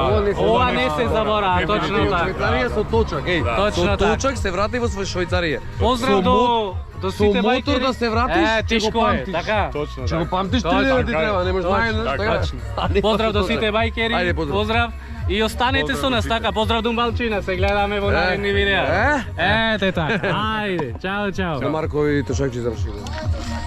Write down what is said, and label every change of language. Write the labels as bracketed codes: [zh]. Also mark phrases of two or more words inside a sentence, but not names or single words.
[mk] ова не се заборава, точно така. Швајцарија со точак, еј. Точно Со така. точак се врати во Швајцарија. Поздрав до со сите мотор бајкери. да се вратиш, ќе го тешко е, памтиш. така. Точно. Ќе го памтиш Точно, ти да ти така е. треба, не можеш Точно, најдеш. така. Поздрав до сите бајкери. Ајде, поздрав. Поздрав. И останите су нас, така, поздрав Думбалчина, се гледаме во наредни видеа. Ете тако, ајде, чао, чао. Маркови точакчи завршили.